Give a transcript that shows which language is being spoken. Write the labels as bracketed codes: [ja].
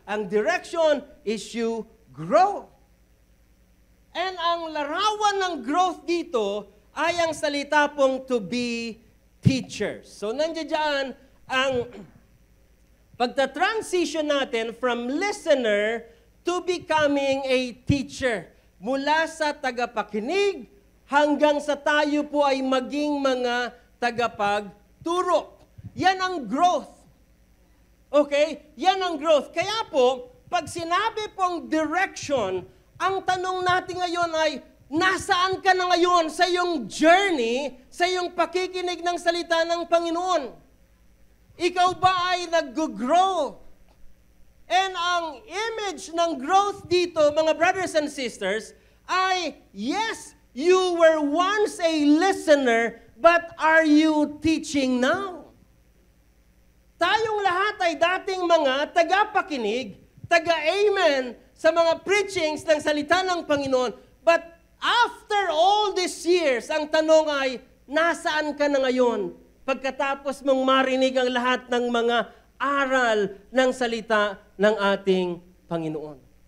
[en] Ang direction is you grow. [tl] And ang larawan ng growth dito ay ang salita pong [en] to be teachers. [tl] So nandiyan ang pagta-transition natin [en] from listener to becoming a teacher. [tl] Mula sa tagapakinig hanggang sa tayo po ay maging mga tagapagturo. Yan ang growth. Okay? Yan ang growth. Kaya po, pag sinabi pong direction, ang tanong natin ngayon ay, nasaan ka na ngayon sa iyong journey, sa iyong pakikinig ng salita ng Panginoon? Ikaw ba ay nag-grow? [en] And [tl] ang image ng growth dito, mga [en] brothers and sisters, ay, yes, you were once a listener, but are you teaching now? [tl] Tayong lahat ay dating mga tagapakinig, taga-amen sa mga preachings ng salita ng Panginoon. [en] But after all these years, [tl] ang tanong ay, Nasaan ka na ngayon pagkatapos mong marinig ang lahat ng mga aral ng salita ng ating Panginoon?